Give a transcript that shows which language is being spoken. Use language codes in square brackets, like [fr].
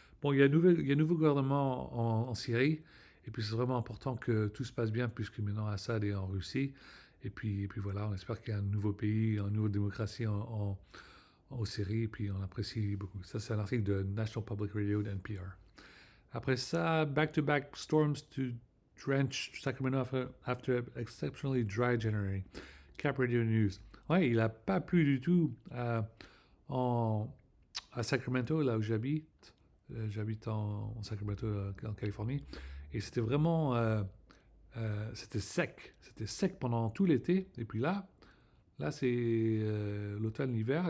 [fr] Bon, il y a un nouveau gouvernement en Syrie. Et puis, c'est vraiment important que tout se passe bien, puisque maintenant Assad est en Russie. Et puis voilà, on espère qu'il y a un nouveau pays, une nouvelle démocratie en Syrie. Et puis, on apprécie beaucoup. Ça, c'est un article de National Public Radio de NPR. Après ça, [en] back-to-back storms to drench Sacramento after exceptionally dry January. Cap Radio News. [fr] Ouais, il n'a pas plu du tout à Sacramento, là où j'habite. J'habite en Sacramento, en Californie. Et c'était vraiment... c'était sec. C'était sec pendant tout l'été. Et puis là c'est l'automne, l'hiver.